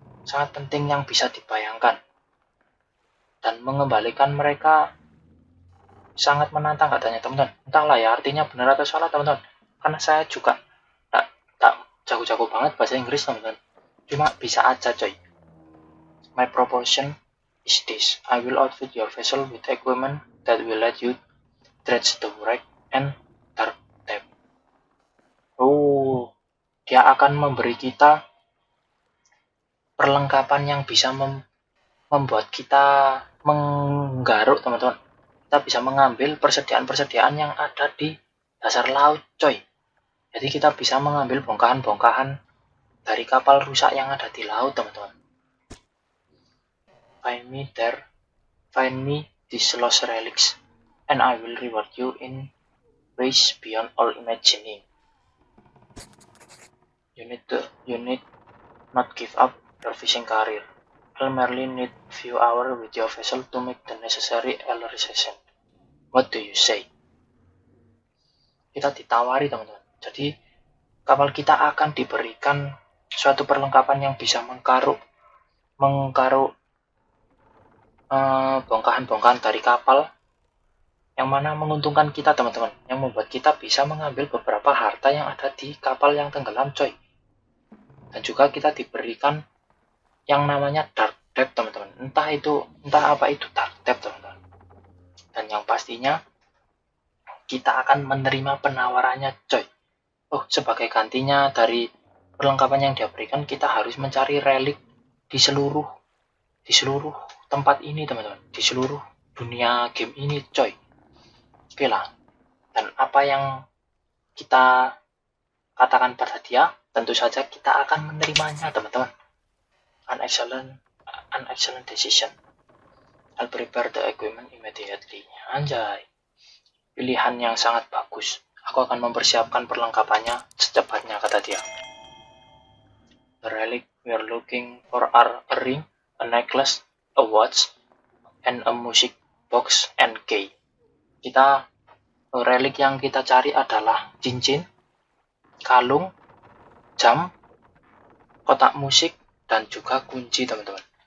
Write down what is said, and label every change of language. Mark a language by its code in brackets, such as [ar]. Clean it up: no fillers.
[id] Sangat penting yang bisa dibayangkan. Dan mengembalikan mereka sangat menantang, katanya teman-teman. Entahlah ya artinya benar atau salah, teman-teman. Karena saya juga tak jago-jago banget bahasa Inggris, teman-teman. Cuma bisa aja, coy. [en] My proposition is this. I will outfit your vessel with equipment that will let you dredge the wreck and dark depth. [id] Dia akan memberi kita perlengkapan yang bisa membuat kita menggaruk, teman-teman. Kita bisa mengambil persediaan-persediaan yang ada di dasar laut, coy. Jadi kita bisa mengambil bongkahan-bongkahan dari kapal rusak yang ada di laut, teman-teman. [en] Find me these lost relics, and I will reward you in ways beyond all imagining. You need not give up your fishing career. I'll merely need few hours with your vessel to make the necessary realization. What do you say? [id] Kita ditawari, teman-teman. Jadi kapal kita akan diberikan suatu perlengkapan yang bisa mengkaruk bongkahan-bongkahan dari kapal, yang mana menguntungkan kita, teman-teman, yang membuat kita bisa mengambil beberapa harta yang ada di kapal yang tenggelam, coy. Dan juga kita diberikan yang namanya dark depth, teman-teman. Entah apa itu dark depth, teman-teman. Dan yang pastinya kita akan menerima penawarannya, coy. Sebagai gantinya dari perlengkapan yang dia berikan, kita harus mencari relik di seluruh tempat ini, teman-teman. Di seluruh dunia game ini, coy. Oke lah. Dan apa yang kita katakan pada dia, tentu saja kita akan menerimanya, teman-teman. [en] An excellent decision. I'll prepare the equipment immediately. [id] Anjay. Pilihan yang sangat bagus. Aku akan mempersiapkan perlengkapannya secepatnya, kata dia. [en] The relic we are looking for are a ring, a necklace, a watch, and a music box and key. [id] Relik yang kita cari adalah cincin, kalung, jam, kotak musik, dan juga kunci, teman-teman.